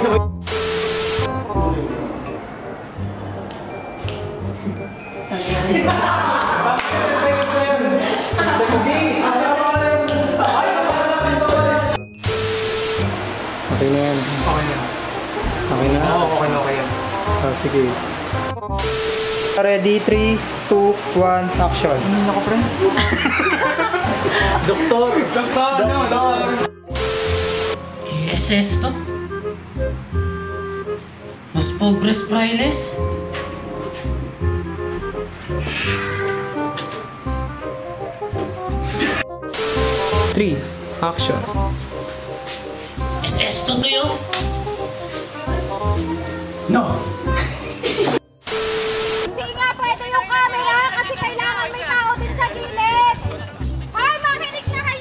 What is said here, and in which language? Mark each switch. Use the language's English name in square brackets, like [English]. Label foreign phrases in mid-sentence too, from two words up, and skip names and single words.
[Filipino] Okay na yan. Okay na. Okay na? Okay yan. Sige. [English] Ready, 3, 2, 1, action. [Filipino] Ano ako, friend? Doktor! [Spanish] ¿Qué es esto? ¿Los pobres frailes? [English] Three. Action. [Spanish] ¿Es esto tuyo? No! [Filipino] Hindi nga pwede yung camera kasi kailangan may tao din sa gilid. Hoy, makinig na